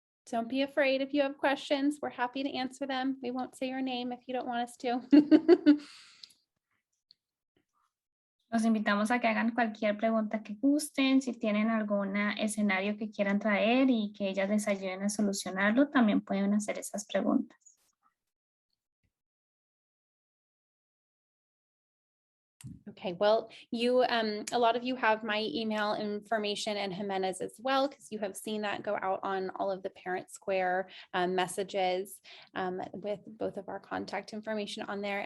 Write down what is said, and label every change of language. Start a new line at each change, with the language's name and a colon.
English: Don't be afraid if you have questions. We're happy to answer them. We won't say your name if you don't want us to.
Spanish: Los invitamos a que hagan cualquier pregunta que gusten. Si tienen algún escenario que quieran traer y que ellas les ayuden a solucionarlo, también pueden hacer esas preguntas.
English: Okay, well, you, a lot of you have my email information and Jimena's as well, because you have seen that go out on all of the Parent Square messages with both of our contact information on there.